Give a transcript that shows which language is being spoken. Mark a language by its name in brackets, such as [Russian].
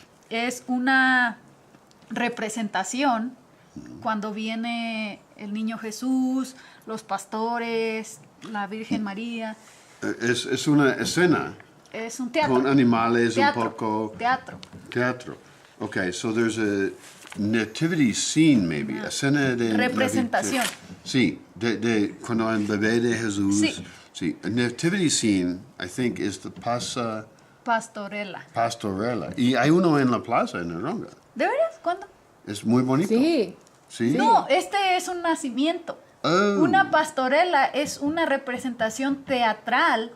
[Spanish] Es una representación cuando viene el niño Jesús, los pastores, la Virgen María. Es una escena Es un teatro. con animales Teatro. un poco. Teatro. [English] Teatro. Okay, so there's a nativity scene maybe, [Spanish] escena de Representación. Sí, de cuando el bebé de Jesús. Sí. [English] Sí, a nativity scene, I think, is the [Spanish] Pastorela. pastorela. Y hay uno en la plaza en Aronga. ¿De veras? ¿Cuándo? Es muy bonito. Sí. ¿Sí? No, este es un nacimiento. Oh. Una pastorela es una representación teatral.